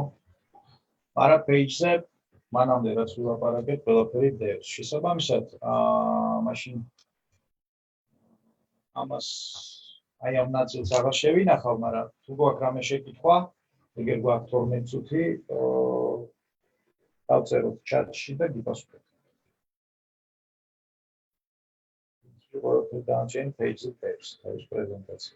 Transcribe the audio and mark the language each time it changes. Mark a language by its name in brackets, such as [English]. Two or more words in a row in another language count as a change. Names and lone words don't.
[Georgian] მაგრამ პეიჯზე მანამდე რაც ვილაპარაკეთ, ყველაფერი დევს. შესაბამისად, მაშინ ამას აი ამ ნაწილს აღარ შევინახავ, მაგრამ თუ გვაქვს რამე შეკითხვა, ეგერ გვაქვს 12 წუთი, დავწეროთ ჩატში და გიპასუხებთ. Down pages page, თავის პრეზენტაცია.